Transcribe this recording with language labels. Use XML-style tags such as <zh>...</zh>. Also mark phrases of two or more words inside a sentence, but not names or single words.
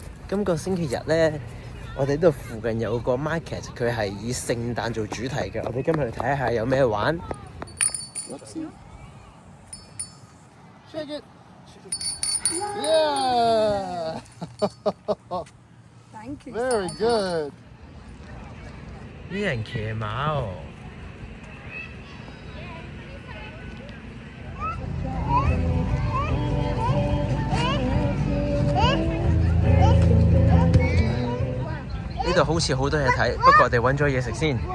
<yue>今個星期日咧，我哋呢度附近有個 market， 佢係以聖誕做主題嘅。我哋今日去睇下有咩玩。</yue> <en>Shake it. Yeah. Thank you. Very good.</en> <yue>啲人騎馬哦。呢度好似好多嘢睇，不過我哋揾咗嘢食先。</yue>